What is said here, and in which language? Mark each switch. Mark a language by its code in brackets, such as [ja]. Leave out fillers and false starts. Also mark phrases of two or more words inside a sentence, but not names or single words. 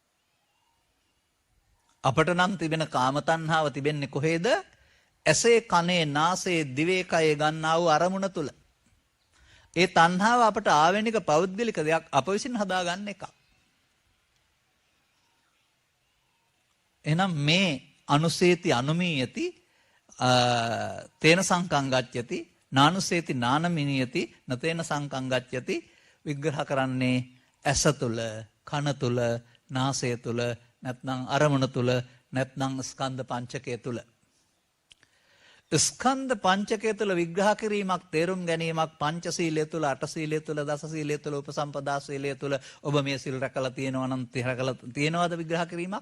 [si] අපට නම් තිබෙන කාම තණ්හාව තිබෙන්නේ කොහේද? ඇසේ, කනේ, නාසයේ, දිවේ, කයේ ගන්නා වූ අරමුණ තුල. ඒ තණ්හාව අපට ආවෙනික පෞද්ගලික දෙයක් අප විසින් හදාගන්න එක. එහෙනම් මේ [pi] අනුසේති අනුමීයති තේන සංකං ගච්ඡති නානුසේති නානමිනියති නතේන සංකං ගච්ඡති [si] විග්‍රහ කරන්නේ ඇස තුල, කන තුල, නාසය තුල, නැත්නම් අරමුණ තුල, නැත්නම් ස්කන්ධ පංචකය තුල. ස්කන්ධ පංචකය තුළ විග්‍රහ කිරීමක් තේරුම් ගැනීමක් පංචශීලය තුළ අටශීලය තුළ දසශීලය තුළ උපසම්පදා ශීලය තුළ ඔබ මේ සිල් රැකලා තියෙනවා නම් රැකලා තියෙනවද විග්‍රහ කිරීමක්?